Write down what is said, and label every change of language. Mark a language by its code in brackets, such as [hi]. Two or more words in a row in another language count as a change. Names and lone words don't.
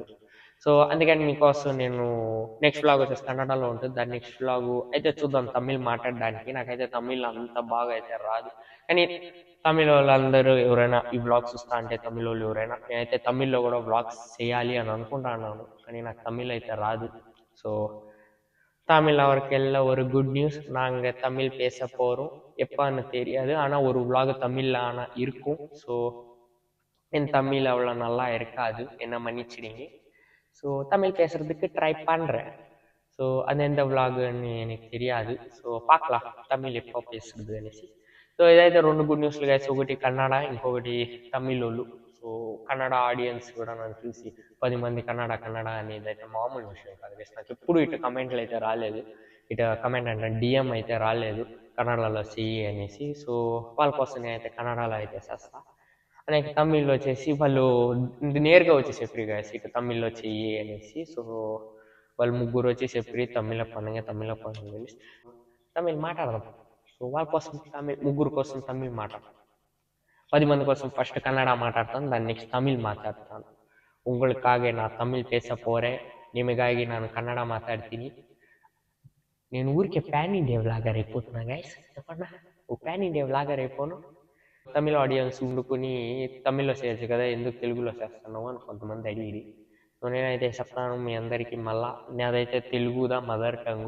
[te] సో అందుకని మీకోసం నేను [en] next vlog [te] వచ్చేసి కన్నడలో ఉంటుంది, దాని [en] next vlog [te] అయితే చూద్దాం తమిళ్ మాట్లాడడానికి. నాకైతే తమిళ్ అంత బాగా అయితే రాదు, కానీ తమిళ వాళ్ళందరూ ఎవరైనా ఈ వ్లాగ్స్ చూస్తా అంటే తమిళ వాళ్ళు ఎవరైనా, నేనైతే తమిళ్లో కూడా వ్లాగ్స్ చేయాలి అని అనుకుంటున్నాను, కానీ నాకు తమిళ్ అయితే రాదు. [ta] సో தமிழ் அவருக்கெல்லாம் ஒரு [en] good news, [ta] நாங்கள் தமிழ் பேச போகிறோம். எப்போன்னு தெரியாது, ஆனால் ஒரு vlog தமிழில் ஆனால் இருக்கும். ஸோ என் தமிழ் அவ்வளோ நல்லா இருக்காது, என்ன மன்னிச்சிடுங்க. ஸோ தமிழ் பேசுகிறதுக்கு ட்ரை பண்ணுறேன். ஸோ அது எந்த vlogன்னு எனக்கு தெரியாது. ஸோ பார்க்கலாம் தமிழ் எப்போ பேசுகிறது అనేసి. [te] సో ఇదైతే రెండు [en] good news [te] గైస్, ఒకటి కన్నడ, ఇంకొకటి తమిళ్ వాళ్ళు. సో కన్నడ ఆడియన్స్ కూడా నన్ను చూసి 10 మంది కన్నడ అనేది అయితే మామూలు విషయం కాదు గైస్. నాకు ఎప్పుడు ఇటు కమెంట్లు అయితే రాలేదు, ఇటు కమెంట్ అంటే డిఎం అయితే రాలేదు కన్నడలో చెయ్యి అనేసి. సో వాళ్ళ కోసం నేనైతే కన్నడలో అయితే చేస్తా. అనేక తమిళ్లో వచ్చేసి వాళ్ళు నేరుగా వచ్చి చెప్పి గైస్ ఇటు తమిళ్లో చెయ్యి అనేసి. సో వాళ్ళు ముగ్గురు వచ్చి చెప్పి తమిళ పండుగ అనేసి తమిళ్ మాట్లాడదాం. సో వాళ్ళ కోసం ముగ్గురు కోసం తమిళ్ మాట్లాడతాం, 10 మంది కోసం ఫస్ట్ కన్నడ మాట్లాడతాను, దాన్ని నెక్స్ట్ తమిళ్ మాట్లాడతాను. [ta] உங்களுக்காக நான் தமிழ் பேச போகிறேன், [kn] ನಿಮಗಾಗಿ ನಾನು ಕನ್ನಡ ಮಾತಾಡ್ತೀನಿ. [te] నేను ఊరికే [en] pan India vlogger [te] అయిపోతున్నా గైస్, చెప్పండి. ఓ [en] pan India vlogger [te] అయిపోను. తమిళ ఆడియన్స్ ఉండుకొని తమిళ్లో చేయొచ్చు కదా, ఎందుకు తెలుగులో చేస్తున్నావు అని కొంతమంది అడిగిరి. సో నేనైతే చెప్తాను మీ అందరికీ మళ్ళా, నాదైతే తెలుగుదా [en] mother tongue.